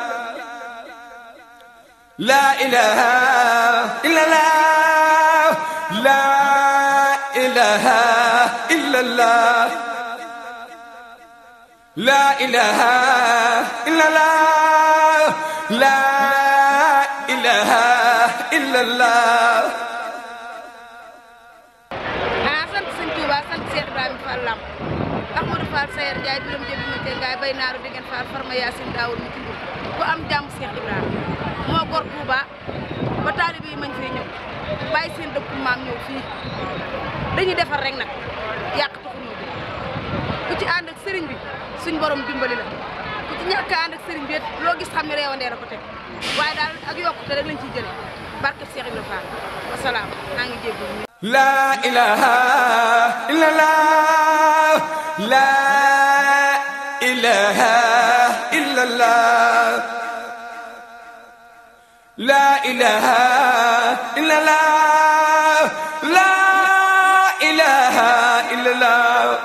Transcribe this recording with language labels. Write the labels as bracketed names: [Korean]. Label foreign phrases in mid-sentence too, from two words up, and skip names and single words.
[Arabic] لا إله إلا الله لا إله إلا الله لا إله إلا الله لا إله إلا الله [Wolof] sant Sëñ Tuuba sant Cheikh Ibrahima Fall Lamp Ahmadou Fall Sayer Ndiaye biram jëbi ma tey ngaay bay naaru degen Fall farma Yaasin daawul mi ci ku am jàmm Cheikh Ibrahima moo gor Touba ba taalibe yi mañ fee ñëw bàyyi seen dëkku maam ñëw fii dañuy defar rek nag yàq taxuñoo bi ku ci ànd ak sëriñ bi suñ borom dimbali la ku ci ñàkk ànd ak sëriñ bi loo gis xam ne reewandee la ko teg waaye daal ak yokkute rek lañ ciy jële barke Cheikh Ibrahima Fall wasalaam maa ngi jéggu [Arabic] لا إله إلا الله لا إله إلا الله لا إله إلا الله لا إله إلا الله